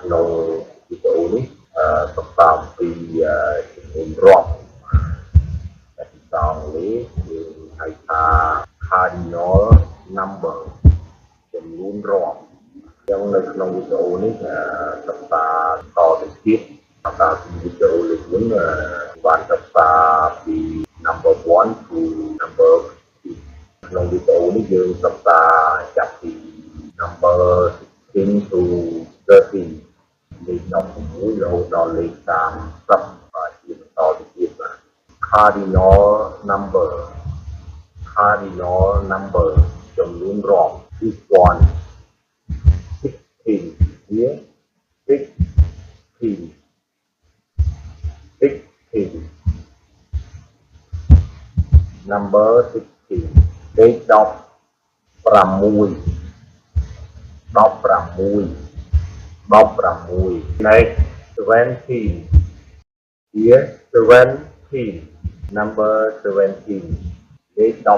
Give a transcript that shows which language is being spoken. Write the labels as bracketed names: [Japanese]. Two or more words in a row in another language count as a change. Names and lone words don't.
[Khmer] ក្នុងវីដេអូនេះសំដៅពីចំនួនរាប់តែភាសាអង់គ្លេសយើងហៅ ថា [English] cardinal number [Khmer] ចំនួនរាប់អញ្ចឹងនៅក្នុងវីដេអូនេះសិក្សាតទៅទៀតតាមវីដេអូលើកមុនបានសិក្សាពី [English] number 1 to number 2 [Khmer] ក្នុងវីដេអូនេះយើងសិក្សាចាប់ពី [English] number 16 to 30 [Khmer] លេខ16រហូតដល់លេខ30បាទជាបន្តទៅទៀតបាទ [English] cardinal number [Khmer] ចំនួនរាប់គឺ1 [English] 16 here 16 number 16 លេខ16 next 17 here 17 number 17 លេខ